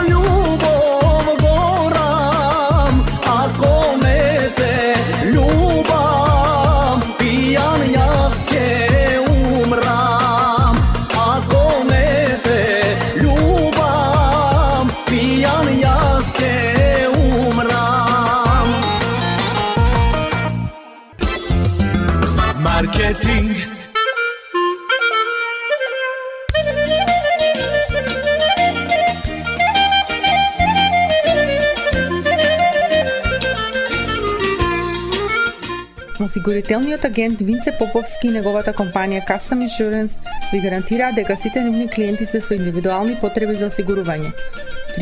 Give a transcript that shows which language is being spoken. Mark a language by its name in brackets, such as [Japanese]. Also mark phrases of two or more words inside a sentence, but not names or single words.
[Macedonian] љубов горам, ако не те љубам, пијан јаз ќе умрам, ако не те љубам, пијан јаз ќе умрам. Marketing. Осигурителниот агент Винце Поповски и неговата компанија Custom Insurance ви гарантираат дека сите нивни клиенти се со индивидуални потреби за осигурување.